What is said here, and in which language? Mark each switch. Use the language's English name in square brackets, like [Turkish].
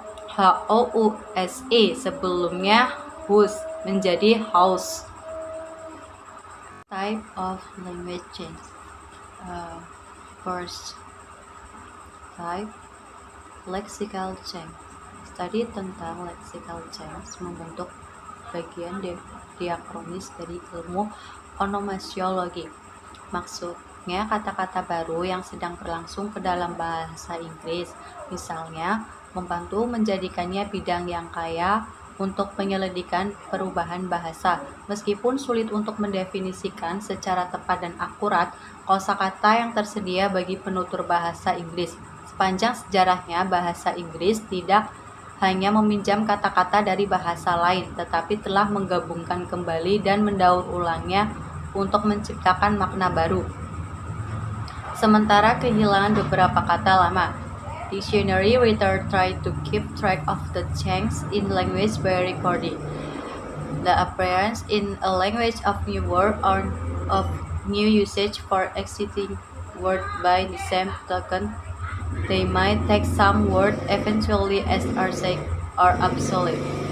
[Indonesian] HOUSE sebelumnya house menjadi house. [English] Type of language change. First type, lexical change. [Indonesian] Studi tentang lexical change membentuk bagian diakronis dari ilmu onomasiologi. Maksudnya kata-kata baru yang sedang berlangsung ke dalam bahasa Inggris, misalnya membantu menjadikannya bidang yang kaya untuk penyelidikan perubahan bahasa. Meskipun sulit untuk mendefinisikan secara tepat dan akurat kosakata yang tersedia bagi penutur bahasa Inggris. Sepanjang sejarahnya, bahasa Inggris tidak hanya meminjam kata-kata dari bahasa lain, tetapi telah menggabungkan kembali dan mendaur ulangnya untuk menciptakan makna baru. Sementara kehilangan beberapa kata lama. [English] Dictionary writer try to keep track of the change in language by recording the appearance in a language of new word or of new usage for existing word. By the same token, they might take some word eventually as archaic or obsolete.